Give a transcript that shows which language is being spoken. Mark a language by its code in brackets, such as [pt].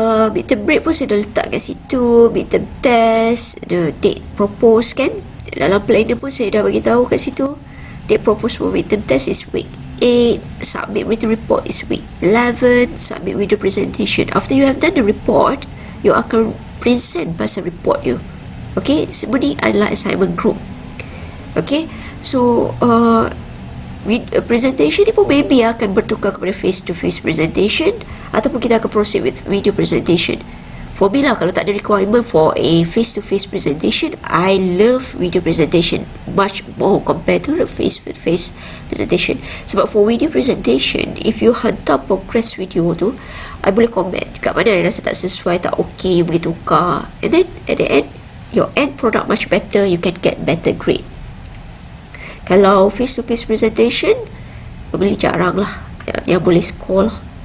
[ms] Midterm break pun saya dah letak kat situ. Midterm test, the date propose kan? Dalam planner pun saya dah bagi tahu kat situ. [en] Date propose for midterm test is week 8, submit written report is week 11, submit video presentation. After you have done the report, you [ms] akan present pasal report [en] you. [ms] Okay, semua ni adalah assignment group. Okay, so with presentation ni pun maybe akan bertukar kepada face-to-face presentation, ataupun kita akan proceed with video presentation. [en] For me lah, [ms] kalau tak ada [en] requirement for a face-to-face presentation, I love video presentation much more compared to the face-to-face presentation. [ms] Sebab for video presentation, [en] if you [ms] hantar progress video tu, I boleh comment kat mana yang rasa tak sesuai, tak okay, you boleh tukar. [en] And then at the end, your end product much better, you can get better grade. [ms] Kalau face-to-face presentation, boleh jarang lah yang boleh score lah.